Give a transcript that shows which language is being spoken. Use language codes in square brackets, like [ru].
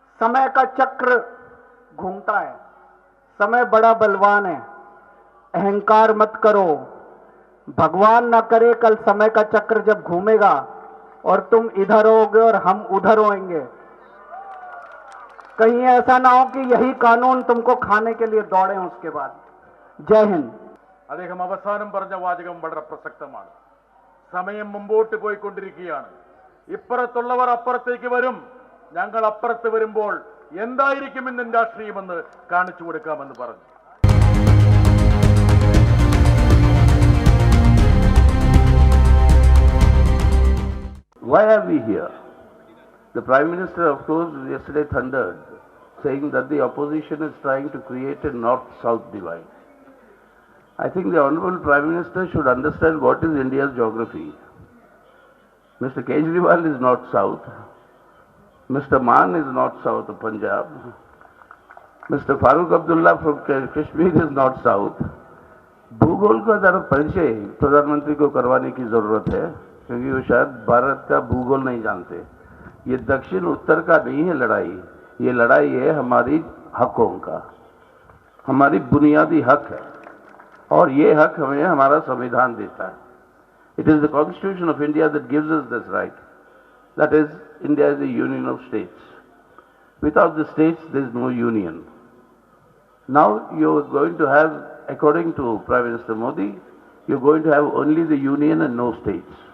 [hi] समय का चक्र घूमता है, समय बड़ा बलवान है, अहंकार मत करो। भगवान ना करे कल समय का चक्र जब घूमेगा और तुम इधर होगे और हम उधर होएंगे, कहीं ऐसा ना हो कि यही कानून तुमको खाने के लिए दौड़े उसके बाद। जय हिंद। [ml] അദ്ദേഹം അവസാനം പറഞ്ഞ വാചകം വളരെ പ്രസക്തമാണ്. സമയം മുമ്പോട്ട് പോയിക്കൊണ്ടിരിക്കുകയാണ്. ഇപ്പുറത്തുള്ളവർ അപ്പുറത്തേക്ക് വരും, ഞങ്ങൾ അപ്പുറത്ത് വരുമ്പോൾ എന്തായിരിക്കും ഇന്ന് രാഷ്ട്രീയമെന്ന് കാണിച്ചു കൊടുക്കാമെന്ന് പറഞ്ഞു. [en] Why are we here? The Prime Minister, of course, yesterday thundered, saying that the opposition is trying to create a north-south divide. I think the Honorable Prime Minister should understand what is India's geography. Mr. Kejriwal is north-south. Mr. Maan is north-south of Punjab. Mr. Farooq Abdullah from Kashmir is north-south. [hi] भूगोल का जरा परिचय प्रधानमंत्री को करवाने की जरूरत है, क्योंकि वो शायद भारत का भूगोल नहीं जानते। ये दक्षिण उत्तर का नहीं है लड़ाई, ये लड़ाई है हमारी हकों का, हमारी बुनियादी हक है, और ये हक हमें हमारा संविधान देता है। [en] It is the Constitution of India that gives us this right. That is, India is a union of states. Without the states, there is no union. Now you are going to have, according to Prime Minister Modi, you are going to have only the union and no states.